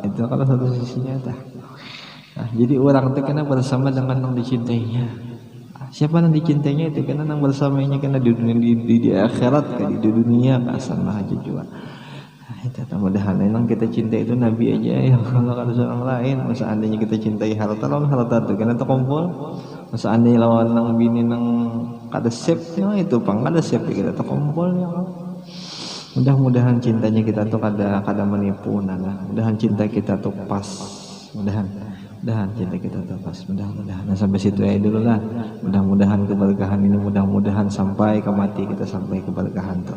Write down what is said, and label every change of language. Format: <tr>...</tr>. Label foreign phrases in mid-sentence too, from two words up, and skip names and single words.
<id>Itu kalau satu sisinya dah. Nah, jadi orang itu kena bersama dengan yang dicintainya. Siapa yang dicintainya itu karena yang bersamanya karena di dunia di akhirat kan di dunia kasar lah aja juga. Itu mudah-mudahan memang kita cinta itu Nabi aja ya kalau ada seorang lain. Masa andainya kita cintai harta lawan harta itu karena terkumpul.</id> <bjn>Masa andainya lawan nang bini nang kada sep itu pang kada sep kita terkumpul ya.</bjn> <id>Mudah-mudahan cintanya kita tuh kada menipu nana. Mudahan cinta kita tuh pas. Mudahan cinta kita tuh pas. Mudah-mudahan. Nah, sampai situ ya dulu lah. Mudah-mudahan keberkahan ini mudah-mudahan sampai ke mati kita sampai keberkahan tuh.</id>